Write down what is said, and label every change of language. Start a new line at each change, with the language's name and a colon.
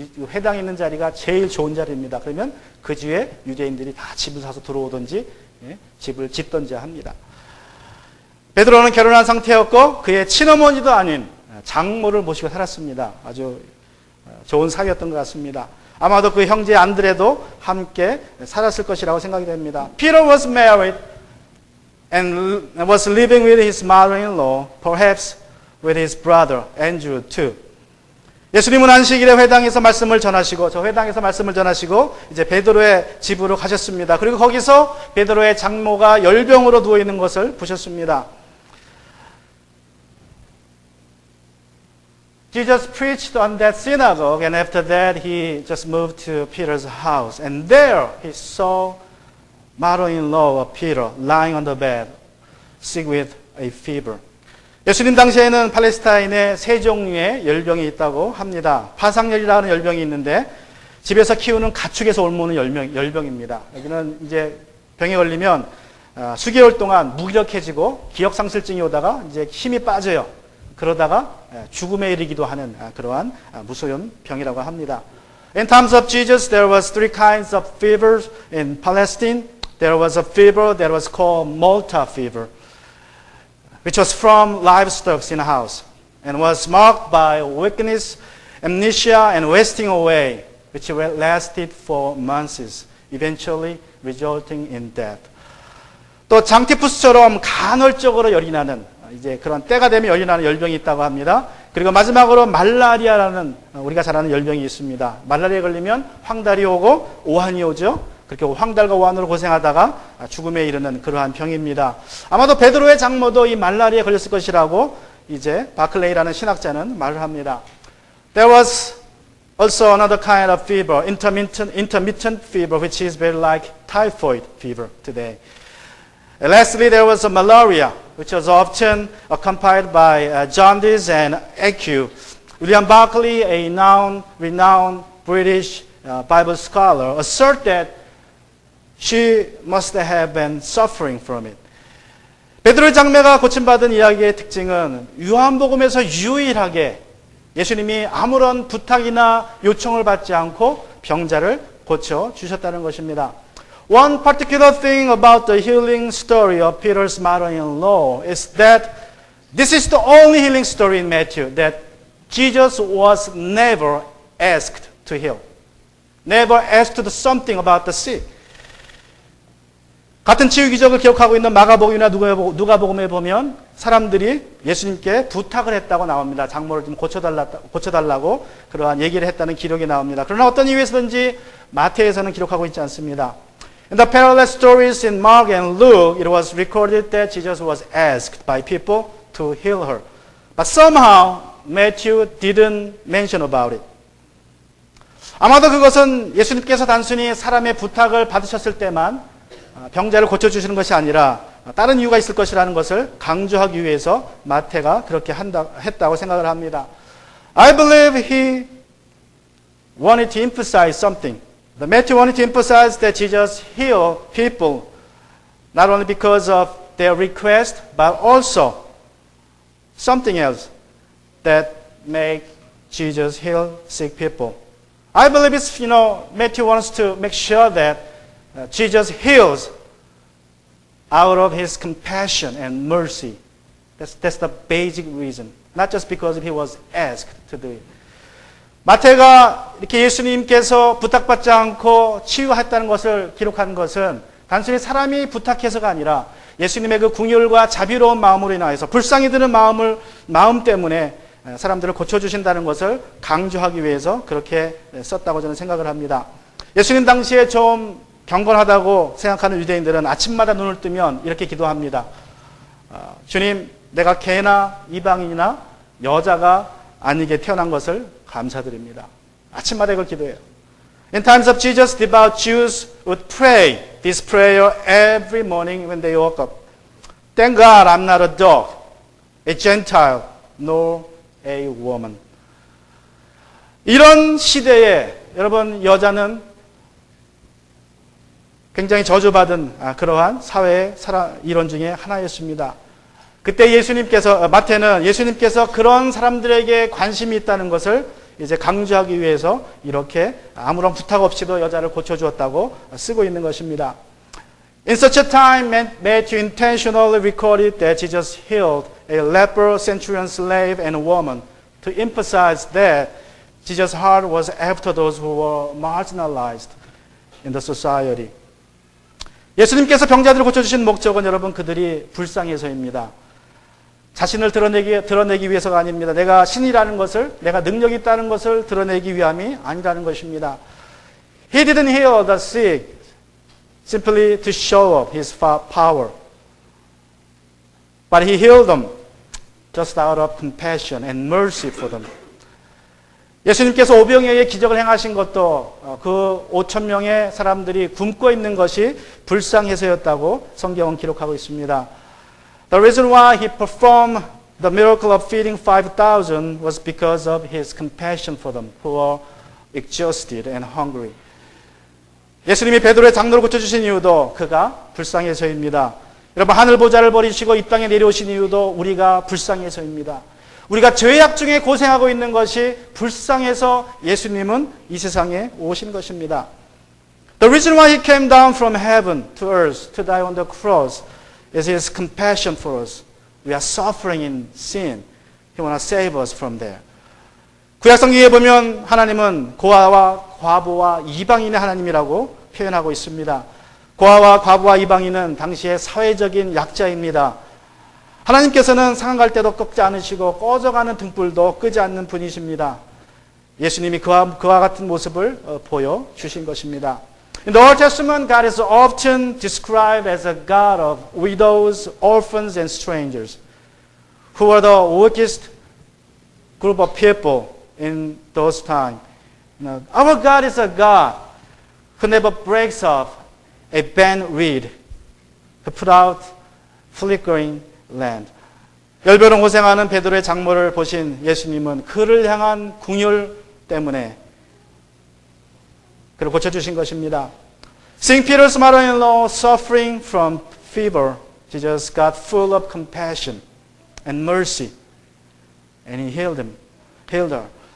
Korean: 회당에 있는 자리가 제일 좋은 자리입니다. 그러면 그 주에 유대인들이 다 집을 사서 들어오든지 집을 짓든지 합니다. 베드로는 결혼한 상태였고 그의 친어머니도 아닌 장모를 모시고 살았습니다. 아주 좋은 사위였던 것 같습니다. 아마도 그 형제 안드레도 함께 살았을 것이라고 생각이 됩니다.
English: Peter was married and was living with his mother-in-law, perhaps with his brother Andrew too.
Korean: 예수님은 안식일에 회당에서 말씀을 전하시고 저 회당에서 말씀을 전하시고 이제 베드로의 집으로 가셨습니다. 그리고 거기서 베드로의 장모가 열병으로 누워 있는 것을 보셨습니다.
English: Jesus preached on that synagogue, and after that he just moved to Peter's house. And there he saw mother-in-law of Peter lying on the bed, sick with a fever.
Korean: 예수님 당시에는 팔레스타인에 세 종류의 열병이 있다고 합니다. 파상열이라는 열병이 있는데 집에서 키우는 가축에서 옮는 열병입니다. 여기는 이제 병에 걸리면 수개월 동안 무기력해지고 기억상실증이 오다가 이제 힘이 빠져요. 그러다가 죽음에 이르기도 하는 그러한 무서운 병이라고 합니다.
English: In times of Jesus, there was three kinds of fevers in Palestine. There was a fever that was called Malta fever, which was from livestock in a house, and was marked by weakness, amnesia, and wasting away, which lasted for months, eventually resulting in death.
Korean: 또 장티푸스처럼 간헐적으로 열이 나는 이제 그런 때가 되면 열이 나는 열병이 있다고 합니다. 그리고 마지막으로 말라리아라는 우리가 잘 아는 열병이 있습니다. 말라리아에 걸리면 황달이 오고 오한이 오죠. 그렇게 황달과 오한으로 고생하다가 죽음에 이르는 그러한 병입니다. 아마도 베드로의 장모도 이 말라리아에 걸렸을 것이라고 이제 바클레이라는 신학자는 말을 합니다.
English: There was also another kind of fever, intermittent fever, which is very like typhoid fever today. Lastly, there was malaria, which was often accompanied by jaundice and ague. William Barclay, a renowned British Bible scholar, asserted that she must have been suffering from it.
Korean: 베드로의 장매가 고침받은 이야기의 특징은 요한복음에서 유일하게 예수님이 아무런 부탁이나 요청을 받지 않고 병자를 고쳐 주셨다는 것입니다.
English: One particular thing about the healing story of Peter's mother-in-law is that this is the only healing story in Matthew that Jesus was never asked to heal. Never asked something about the sick.
Korean: 같은 치유 기적을 기억하고 있는 마가복음이나 누가복음에 보면 사람들이 예수님께 부탁을 했다고 나옵니다. 장모를 좀 고쳐달라고 그러한 얘기를 했다는 기록이 나옵니다. 그러나 어떤 이유에서든지 마태에서는 기록하고 있지 않습니다.
English: In the parallel stories in Mark and Luke, it was recorded that Jesus was asked by people to heal her. But somehow Matthew didn't mention about it.
Korean: 아마도 그것은 예수님께서 단순히 사람의 부탁을 받으셨을 때만 병자를 고쳐주시는 것이 아니라 다른 이유가 있을 것이라는 것을 강조하기 위해서 마태가 그렇게 했다고 생각을 합니다.
English: I believe he wanted to emphasize something. The Matthew wanted to emphasize that Jesus healed people not only because of their request, but also something else that make Jesus heal sick people. I believe it's, Matthew wants to make sure that Jesus heals out of his compassion and mercy. That's the basic reason. Not just because he was asked to do it.
Korean: 마태가 이렇게 예수님께서 부탁받지 않고 치유했다는 것을 기록한 것은 단순히 사람이 부탁해서가 아니라 예수님의 그 궁휼과 자비로운 마음으로 인하여서 불쌍히 드는 마음 때문에 사람들을 고쳐주신다는 것을 강조하기 위해서 그렇게 썼다고 저는 생각을 합니다. 예수님 당시에 좀 경건하다고 생각하는 유대인들은 아침마다 눈을 뜨면 이렇게 기도합니다. 주님, 내가 개나 이방인이나 여자가 아니게 태어난 것을 감사드립니다. 아침마다 이걸 기도해요.
English: In times of Jesus, devout Jews would pray this prayer every morning when they woke up. Thank God I'm not a dog, a Gentile, nor a woman.
Korean: 이런 시대에 여러분 여자는 굉장히 저주받은 그러한 사회의 이론 중에 하나였습니다. 그때 마태는 예수님께서 그런 사람들에게 관심이 있다는 것을 이제 강조하기 위해서 이렇게 아무런 부탁 없이도 여자를 고쳐주었다고 쓰고 있는 것입니다.
English: In such a time, Matthew intentionally recorded that Jesus healed a leper, centurion slave, and a woman to emphasize that Jesus' heart was after those who were marginalized in the society.
Korean: 예수님께서 병자들을 고쳐주신 목적은 여러분 그들이 불쌍해서입니다. 자신을 드러내기 위해서가 아닙니다. 내가 신이라는 것을, 내가 능력이 있다는 것을 드러내기 위함이 아니라는 것입니다.
English: He didn't heal the sick simply to show up his power. But he healed them just out of compassion and mercy for them.
Korean: 예수님께서 오병이어의 기적을 행하신 것도 그 5천 명의 사람들이 굶고 있는 것이 불쌍해서였다고 성경은 기록하고 있습니다.
English: The reason why he performed the miracle of feeding 5,000 was because of his compassion for them who were exhausted and hungry.
Korean: 예수님이 베드로의 장로를 고쳐주신 이유도 그가 불쌍해서입니다. 여러분 하늘 보좌를 버리시고 이 땅에 내려오신 이유도 우리가 불쌍해서입니다. 우리가 죄악 중에 고생하고 있는 것이 불쌍해서 예수님은 이 세상에 오신 것입니다.
English: The reason why he came down from heaven to earth to die on the cross is his compassion for us. We are suffering in sin. He wants to save us from there.
Korean: 구약성경에 보면 하나님은 고아와 과부와 이방인의 하나님이라고 표현하고 있습니다. 고아와 과부와 이방인은 당시의 사회적인 약자입니다. 하나님께서는 상한 갈 때도 꺾지 않으시고 꺼져가는 등불도 끄지 않는 분이십니다. 예수님이 그와 같은 모습을 보여주신 것입니다.
English: In the Old Testament, God is often described as a God of widows, orphans, and strangers, who were the weakest group of people in those times. Our God is a God who never breaks off a bent reed, who put out flickering lamp.
Korean: 열변을 고생하는 베드로의 장모를 보신 예수님은 그를 향한 긍휼 때문에 그를 고쳐주신 것입니다.
English: Seeing Peter's mother-in-law suffering from fever, Jesus got full of compassion and mercy, and he healed her.